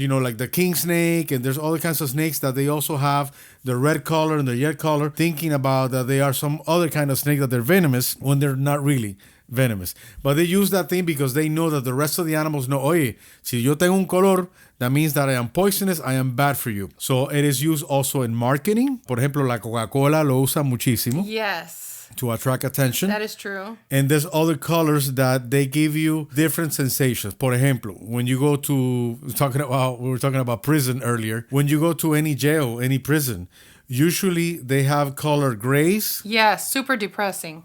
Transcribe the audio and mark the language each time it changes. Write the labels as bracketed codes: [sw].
[en] Like the king snake, and there's other kinds of snakes that they also have the red color and the red color, thinking about that they are some other kind of snake that they're venomous when they're not really. venomous. But they use that thing because they know that the rest of the animals know, [es] oye, si yo tengo un color, [en] that means that I am poisonous, I am bad for you. So it is used also in marketing. [es] Por ejemplo, la Coca-Cola lo usa muchísimo [en] Yes, to attract attention. that is true. And there's other colors that they give you different sensations. [es] Por ejemplo, [en] when you go to, we were talking about prison earlier. When you go to any jail, any prison, usually they have color grays Yes, super depressing.